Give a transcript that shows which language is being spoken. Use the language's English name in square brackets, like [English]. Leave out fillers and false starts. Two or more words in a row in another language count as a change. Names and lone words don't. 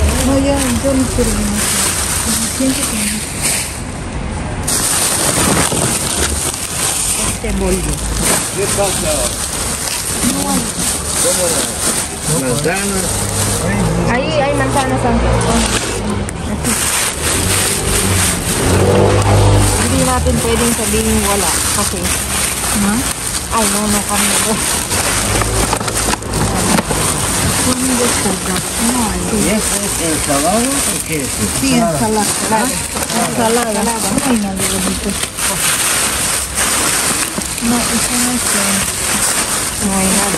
[Spanish] No, ya, yo no quiero más. Siento que no. Este bollo. ¿Qué pasa? No hay. ¿Cómo no? Manzanas. Ahí hay manzanas antes. Aquí. [Filipino] Hindi natin pwedeng sabihin wala. Kasi, ay, no, kami. [Spanish] Conmigo está no hay. ¿Y esto es ensalada o qué es? Sí, ensalada. Ensalada. No hay nada bonito. No, eso no es No hay nada.